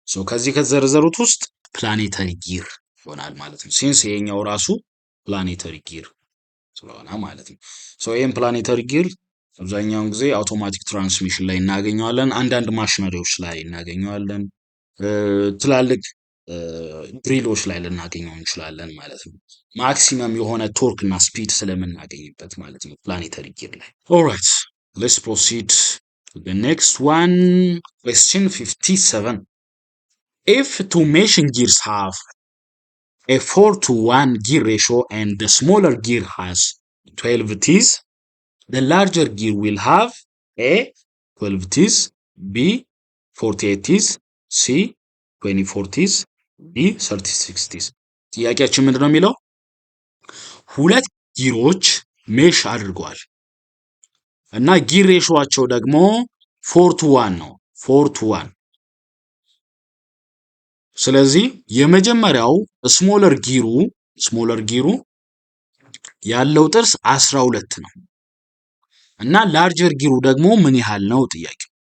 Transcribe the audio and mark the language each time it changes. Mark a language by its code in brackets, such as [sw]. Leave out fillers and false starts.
[am] ከዚህ ከተዘረዘሩት ውስጥ ፕላኔተሪ ጊር ይሆናል ማለት ነው። ሲንስ ይሄኛው ራሱ ፕላኔተሪ ጊር ስለሆነ ማለት ነው። ይህም ፕላኔተሪ ጊር አብዛኛውን ጊዜ አውቶማቲክ ትራንስሚሽን ላይ እናገኘዋለን። አንዳንድ ማሽነሪዎች ላይ እናገኘዋለን። ትላልቅ ድሪሎች ላይ ልናገኘው እንችላለን ማለት ነው። ማክሲመም የሆነ ቶርክ እና ስፒድ ስለምናገኝበት ማለት ነው ፕላኔተሪ ጊር ላይ። [en] ኦልራይት ሌትስ ፕሮሲድ to the next one. Question 57. If two meshing gears have a 4:1 gear ratio and the smaller gear has 12 teeth, the larger gear will have A 12 teeth, B 48 teeth, C 24 teeth, D 36 teeth. [am] ጥያቄያችን ምንድነው የሚለው? ሁለት ጊሮች ሜሽ አድርገዋል እና ጊር ሬሾአቸው ደግሞ 4:1 ነው። 4:1 ስለዚህ የመጀመሪያው ስሞለር ጊሩ ያለው ጥርስ 12 ነው እና ላርጀር ጊሩ ደግሞ ምን ያህል ነው ጥያቄው።